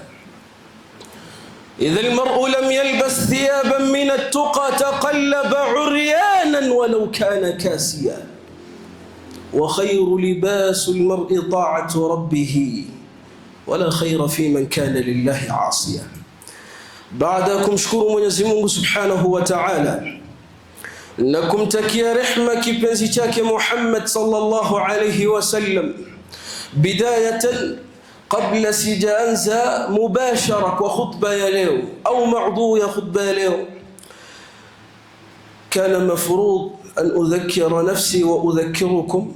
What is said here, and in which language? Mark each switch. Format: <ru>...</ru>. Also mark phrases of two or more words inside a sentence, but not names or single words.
<ar>إذا المرء لم يلبس ثيابا من التقى تقلب عريانا ولو كان كاسيا، وخير لباس المرء طاعة ربه، ولا خير في من كان لله عاصيا. بعدكم شكر</ar> <sw>Mwenyezi Mungu</sw> <ar>سبحانه وتعالى</ar> <sw>na kumtakia rehma kipenzi chake Muhammad</sw> <ar>صلى الله عليه وسلم.</ar> <sw>Bidayatan, kabla sijaanza mubashara kwa khutba ya leo au maudhu ya khutba ya leo,</sw> <ar>كان مفروضا أن أذكر نفسي وأذكركم.</ar>